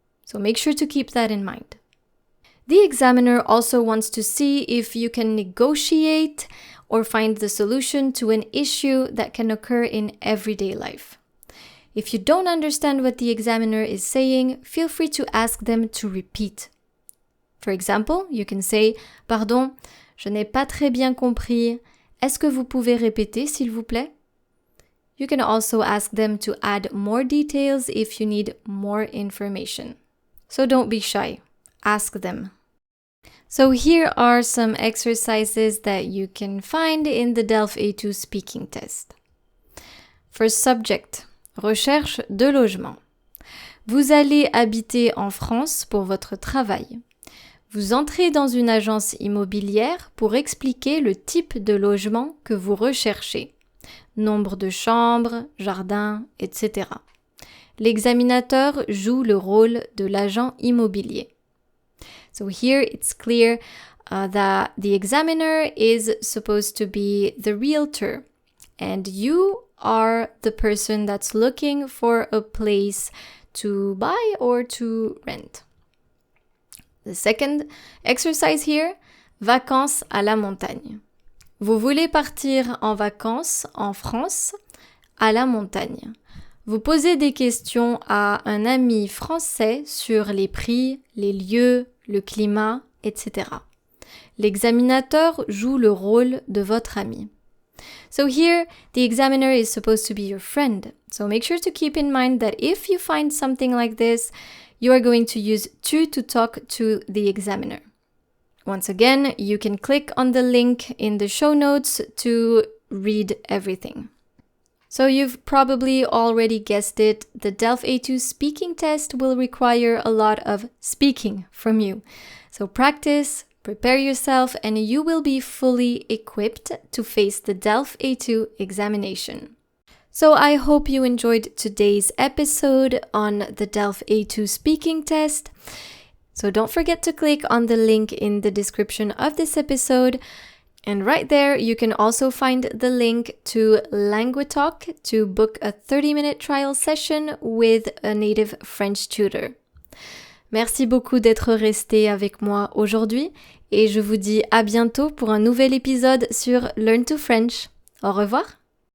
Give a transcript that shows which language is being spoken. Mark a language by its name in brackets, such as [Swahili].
[English] So make sure to keep that in mind. The examiner also wants to see if you can negotiate or find the solution to an issue that can occur in everyday life. If you don't understand what the examiner is saying, feel free to ask them to repeat. For example, you can say [French] « Pardon, je n'ai pas très bien compris. Est-ce que vous pouvez répéter, s'il vous plaît ?» [English] You can also ask them to add more details if you need more information. So don't be shy. Ask them. So here are some exercises that you can find in the DELF A2 speaking test. First subject, [French] recherche de logement. Vous allez habiter en France pour votre travail. Vous entrez dans une agence immobilière pour expliquer le type de logement que vous recherchez. Nombre de chambres, jardin, etc. L'examinateur joue le rôle de l'agent immobilier. [English] So here it's clear that the examiner is supposed to be the realtor and you are the person that's looking for a place to buy or to rent. The second exercise here, [French] vacances à la montagne. Vous voulez partir en vacances en France, à la montagne. Vous posez des questions à un ami français sur les prix, les lieux, le climat, etc. L'examinateur joue le rôle de votre ami. [English] So here, the examiner is supposed to be your friend. So make sure to keep in mind that if you find something like this, you are going to use tu to talk to the examiner. Once again, you can click on the link in the show notes to read everything. So you've probably already guessed it, the DELF A2 speaking test will require a lot of speaking from you. So practice, prepare yourself, and you will be fully equipped to face the DELF A2 examination. So I hope you enjoyed today's episode on the DELF A2 speaking test. So don't forget to click on the link in the description of this episode. And right there, you can also find the link to Languetalk to book a 30-minute trial session with a native French tutor. [French] Merci beaucoup d'être resté avec moi aujourd'hui et je vous dis à bientôt pour un nouvel épisode sur Learn to French. Au revoir!